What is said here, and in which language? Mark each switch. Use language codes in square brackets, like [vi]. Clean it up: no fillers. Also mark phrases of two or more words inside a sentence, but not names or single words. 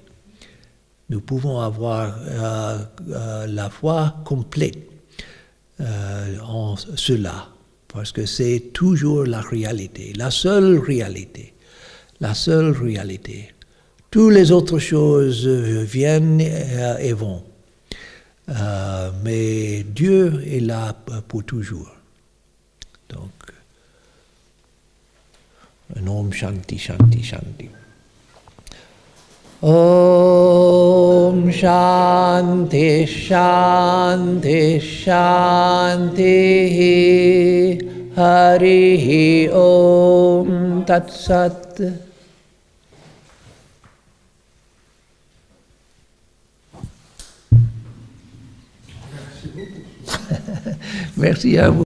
[fr] Nous pouvons avoir la foi complète en cela, parce que c'est toujours la réalité, la seule réalité, la seule réalité. Toutes les autres choses viennent et vont. Mais Dieu est là pour toujours. Donc, un [sa] ॐ शान्ति, शान्ति, शान्ति. ॐ शान्ति, शान्ति, शान्ति. हरि ॐ तत् सत्. [fr] Merci à vous.